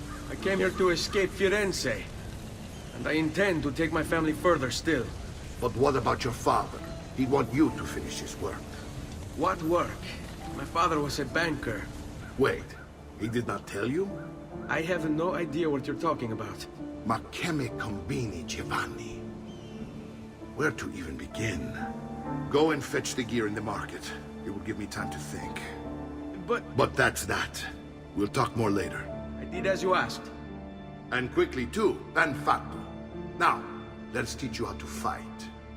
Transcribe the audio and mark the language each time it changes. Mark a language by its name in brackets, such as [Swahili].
[English] I came here to escape Firenze. And I intend to take my family further still. But what about your father? He'd want you to finish his work. What work? My father was a banker. Wait, he did not tell you? I have no idea what you're talking about. [Italian] Ma che me combini, Giovanni? [English] Where to even begin? Go and fetch the gear in the market. It will give me time to think. But that's that. We'll talk more later. I did as you asked. And quickly too, [Italian] ben fatto. [English] Now, let's teach you how to fight.